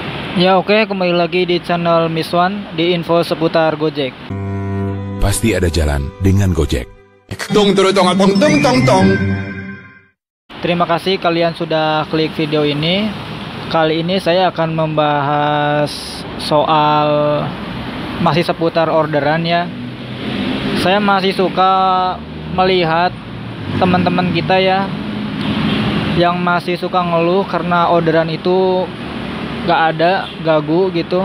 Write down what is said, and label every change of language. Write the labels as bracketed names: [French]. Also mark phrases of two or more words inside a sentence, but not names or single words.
[Indonesian] Ya oke, kembali lagi di channel Miswan di info seputar Gojek. Pasti ada jalan dengan Gojek. Tung turu tong tong tong tong tong. Terima kasih kalian sudah klik video ini. Kali ini saya akan membahas soal masih seputar orderan ya. Saya masih suka melihat teman-teman kita ya yang masih suka ngeluh karena orderan itu gak ada, gagu gitu.